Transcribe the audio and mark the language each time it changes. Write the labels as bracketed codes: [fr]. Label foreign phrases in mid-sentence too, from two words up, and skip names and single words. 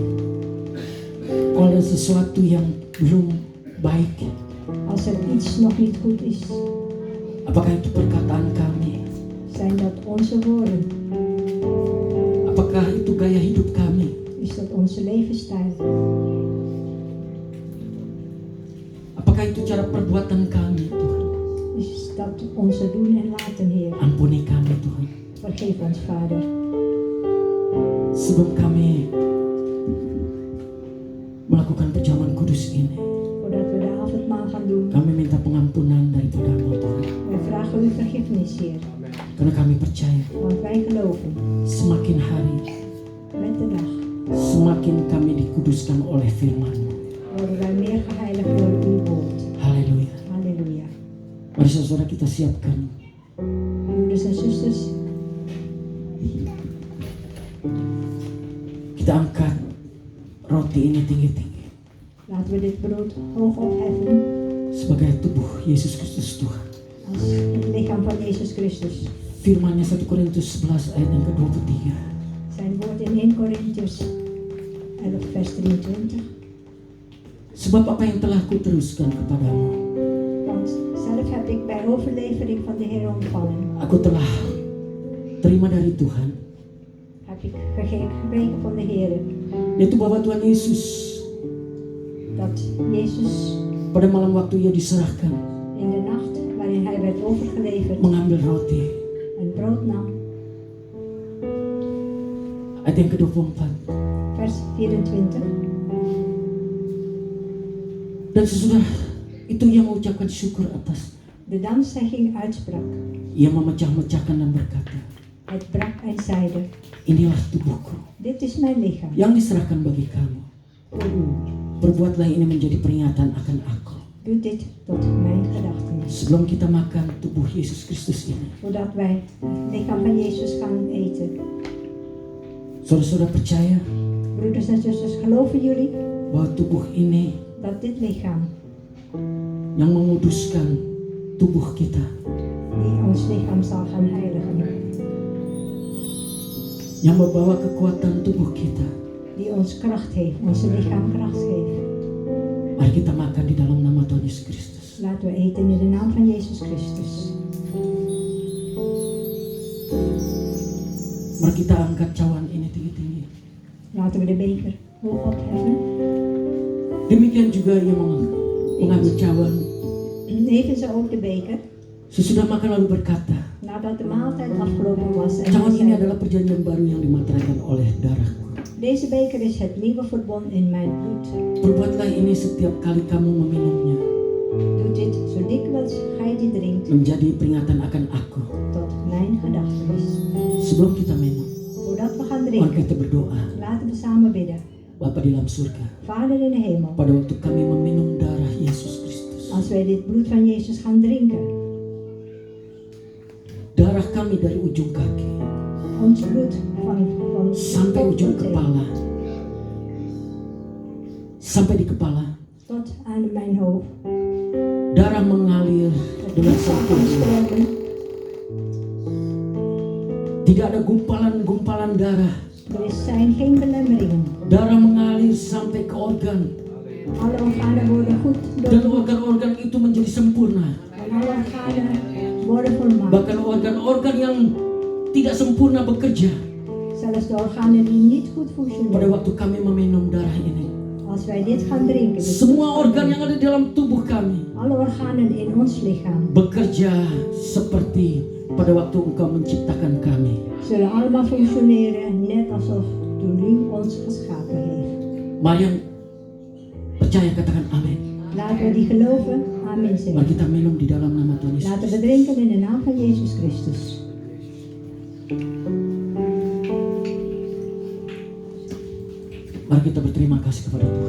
[id] Kalau ada sesuatu yang belum baik, [nl] Als er iets nog niet goed is, [id] apakah itu perkataan kami? [nl] zijn dat onze woorden. [id] Apakah itu gaya hidup kami? [nl] Is dat onze levensstijl? [id] Apakah itu cara perbuatan kami, Tuhan? [nl] Is dat onze doen en laten, Heer? [id] Ampuni kami, Tuhan. [nl] Vergeef ons, Vader. [id] Sebelum kami melakukan perjamuan kudus ini, [nl] Voordat we de avondmaal gaan doen, [id] kami minta pengampunan daripada-Mu, Tuhan. [nl] wij vragen u vergiffenis, Heer. [id] Karena kami percaya [nl] Want wij geloven, [id] semakin hari, [nl] met de dag [id] semakin kami dikuduskan oleh firman-Mu. [nl] worden wij meer geheiligd door uw woord. [id] Haleluya. [nl] Halleluja. [id] Mari saudara kita siapkan. [nl] Broeders en zusters, [id] Kita angkat roti ini tinggi-tinggi [nl] laten we dit brood hoog opheffen [id] sebagai tubuh Yesus Kristus Tuhan. [nl] als het lichaam van Jezus Christus. [id] Firman-Nya 1 Korintus 11 ayat yang ke-23. [nl] Zijn woord in 1 Korintiërs 11 vers 23. [id] Sebab apa yang telah kuteruskan kepadamu, [nl] Want zelf heb ik bij overlevering van de Heer ontvangen. [id] aku telah terima dari Tuhan, [nl] Heb ik gekregen van de Heer. [id] yaitu bahwa Tuhan Yesus [nl] Dat Jezus [id] pada malam waktu Ia diserahkan, [nl] in de nacht waarin hij werd overgeleverd [id] mengambil roti. [nl] een brood nam. [id] Ayat yang ke-24. [nl] Vers 24. [id] Dan sesudah itu Ia mengucapkan syukur atas. [nl] De dankzegging uitsprak. [id] Ia memecah-mecahkan dan berkata, [nl] Het brak en zeide, [id] inilah tubuhku [nl] dit is mijn lichaam. [id] yang diserahkan bagi kamu. [nl] Voor u. [id] Perbuatlah ini menjadi peringatan akan aku. [nl] Doe dit tot mijn gedachtenis. [id] Sebelum kita makan tubuh Yesus Kristus ini, [nl] voordat wij het lichaam van Jezus gaan eten. [id] saudara-saudara percaya [nl] Broeders en zusters, geloven jullie [id] bahwa tubuh ini [nl] dat dit lichaam, [id] yang menguduskan tubuh kita, [nl] die ons lichaam zal gaan heiligen, [id] yang membawa kekuatan tubuh kita, [nl] die ons kracht heeft, onze lichaam kracht geeft. [id] mari kita makan di dalam nama Tuhan Yesus Kristus. [nl] Laten we eten in de naam van Jezus Christus. [id] Mari kita angkat cawan ini tinggi-tinggi. [nl] Laten we de beker hoog opheffen. [id] Demikian juga ia mengambil cawan. [nl] Evenzo ook de beker. [id] Sesudah makan lalu berkata, [nl] Nadat de maaltijd afgelopen was en [id] cawan ini [nl] zei, [id] adalah perjanjian baru yang dimateraikan oleh darahku. [nl] deze beker is het nieuwe verbond in mijn bloed. [id] Perbuatlah ini setiap kali kamu meminumnya, [nl] Doe dit zo dikwijls gij die drinkt, [id] menjadi peringatan akan aku. [nl] tot mijn gedachtenis. [id] Sebelum kita minum, [nl] Voordat we gaan [id] mari [nl] drinken, [id] kita berdoa. [nl] laten we samen bidden. [id] Bapa di dalam surga, [nl] Vader in de hemel, [id] pada waktu kami meminum darah Yesus Kristus, [nl] als wij dit bloed van Jezus gaan drinken, [id] darah kami dari ujung kaki [nl] ons bloed van [id] sampai [nl] top [id] ujung [nl] tot teen, [id] kepala, sampai di kepala, [nl] tot aan mijn hoofd, [id] darah mengalir [nl] het [id] dengan [nl] bloed zal gaan [id] sempurna. [nl] stromen. [id] Tidak ada gumpalan-gumpalan darah. [nl] Er zijn geen belemmeringen. [id] Darah mengalir sampai ke organ, [nl] Alle organen worden goed [id] dan [nl] doorvoerd. [id] organ-organ itu menjadi sempurna. [nl] En alle organen worden volmaakt. [id] Bahkan organ-organ yang tidak sempurna bekerja [nl] Zelfs de organen die niet goed [id] pada [nl] functioneren. [id] waktu kami meminum darah ini. [nl] Als wij dit gaan drinken, dit [id] Semua [nl] bloed [id] organ [nl] gaan [id] yang ada di dalam tubuh kami [nl] drinken, alle organen in ons lichaam [id] bekerja seperti pada waktu Engkau menciptakan kami. [nl] zullen allemaal functioneren net alsof toen u ons geschapen heeft. [id] Mari yang percaya katakan amin. [nl] Laten we die geloven. Amen [id] Mari [nl] zeggen. [id] kita minum di dalam nama Tuhan Yesus. [nl] Laten we drinken in de naam van Jezus Christus. [id] Mari kita berterima kasih kepada Tuhan.